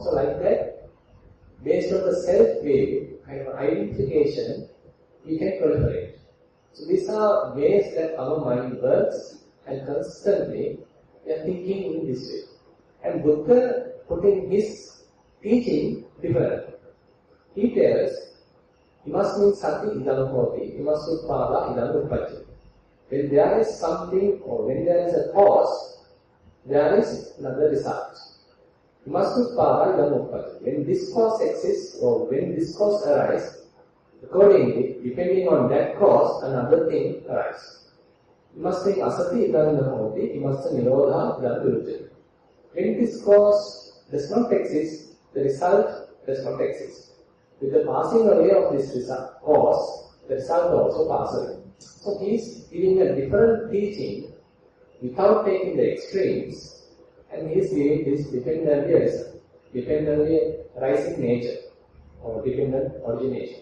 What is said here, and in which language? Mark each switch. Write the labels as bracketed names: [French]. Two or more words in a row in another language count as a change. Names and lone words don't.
[English] So like that, based on the self-view, kind of identification, we can proliferate. So these are ways that our mind works, and constantly we are thinking in this way. And Buddha putting his teaching different. He tells, [Pali] imasmin sati idam hoti, imasutpada idam uppajjati. [English] When there is something or when there is a cause, there is another result. When this cause exists or when this cause arises, Accordingly, depending on that cause, another thing arises. You must think [Pali] asati idana hoti, [English] you must [Pali] nirodha idana viruddha. [English] When this cause does not exist, the result does not exist. With the passing away of this cause, the result also passes away. So he is giving a different teaching without taking the extremes, and he is giving this dependently rising nature or dependent origination.